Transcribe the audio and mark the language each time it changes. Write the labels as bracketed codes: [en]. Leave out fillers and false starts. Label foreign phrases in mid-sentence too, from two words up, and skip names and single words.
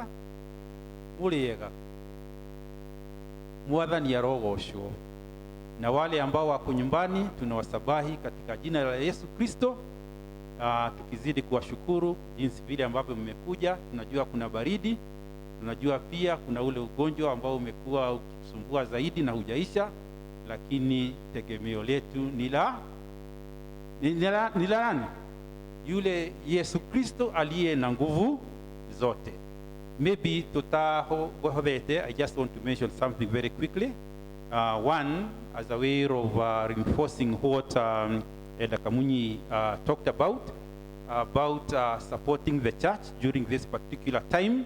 [ki] Muriega. Mwathani arogocwo. [sw] Na wale ambao wako nyumbani tunawasabahi katika jina la Yesu Kristo. Tukizidi kuwashukuru jinsi vile ambavyo mmekuja. Tunajua kuna baridi, tunajua pia kuna ule ugonjwa ambao umekuwa ukisumbua zaidi na hujaisha, lakini tegemeo letu ni la nani? Yule Yesu Kristo aliye na nguvu zote. Maybe tutahovete, [en] I just want to mention something very quickly. One, as a way of reinforcing what Elder Kamunyi talked about supporting the church during this particular time.